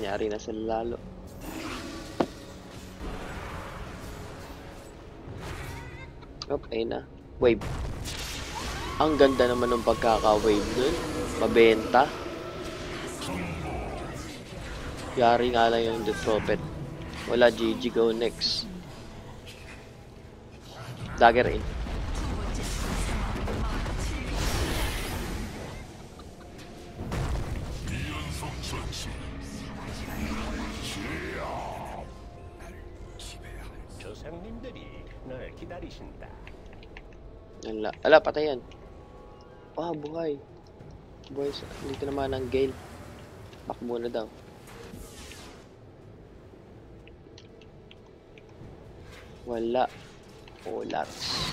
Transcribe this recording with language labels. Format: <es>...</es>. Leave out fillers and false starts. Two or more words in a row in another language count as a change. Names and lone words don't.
<tl>Yari na sila lalo. Ayun na. Wave. Ang ganda naman ng pagkaka-wave dun. Mabenta. Yari nga lang yung Death Prophet. Wala, GG,</tl> <en>go next. Dagger in.</en> <ko>조상님들이 널 기다리신다.</ko> <tl>Ala, patay yan. Buhay. Buhay. Dito naman ang Gale. Back muna daw. Wala. Polars.</tl>